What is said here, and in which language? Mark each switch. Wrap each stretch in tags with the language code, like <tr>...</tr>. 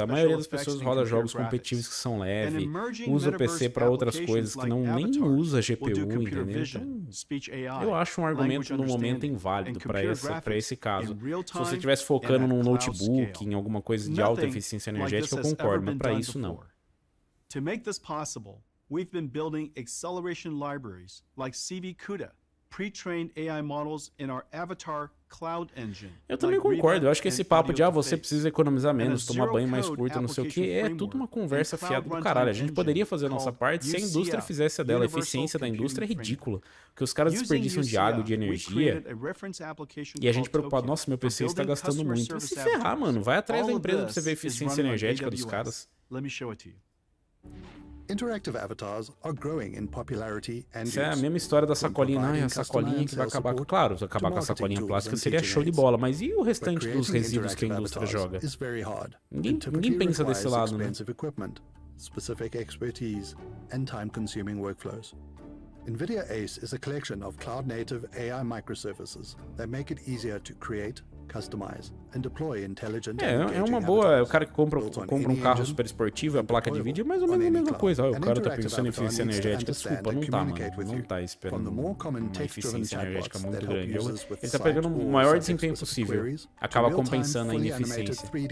<pt>A maioria das pessoas roda jogos competitivos que são leves, usa o PC para outras coisas que não nem usa a GPU, entendeu? Então, eu acho um argumento no momento inválido para esse caso. Se você estivesse focando num notebook, em alguma coisa de alta eficiência energética, eu concordo, mas para isso não.</pt> <en>To make this possible, we've been building acceleration libraries like CV CUDA, pre-trained AI models in our Avatar Cloud Engine.</en> <pt>Eu também concordo. Eu acho que esse papo de você precisa economizar menos, tomar banho mais curto, não sei o que, é tudo uma conversa fiada do caralho. A gente poderia fazer a nossa parte se a indústria fizesse a dela. A eficiência da indústria é ridícula. Porque os caras desperdiçam de água, de energia, e a gente preocupado, nossa, meu PC está gastando muito. Se ferrar, mano, vai atrás da empresa pra você ver a eficiência energética dos caras.</pt> <en>Let me show it to you. Interactive avatars are growing in popularity and</en> <pt>Isso é a mesma história da sacolinha. Não, é a sacolinha que vai acabar com... Claro, se acabar com a sacolinha plástica seria show de bola, mas e o restante dos resíduos que a indústria joga? Ninguém pensa desse lado, né?</pt> <en>Specific expertise and time-consuming workflows. NVIDIA ACE is a collection of cloud-native AI microservices that make it easier to create, customize, and deploy intelligent</en> <pt>É uma boa. O cara que compra um carro super esportivo, a placa de vídeo é mais ou menos a mesma coisa. O cara tá pensando em eficiência energética. Desculpa, não tá, mano. Não tá esperando uma eficiência energética muito grande. Ele tá pegando o maior desempenho possível. Acaba compensando a ineficiência.</pt>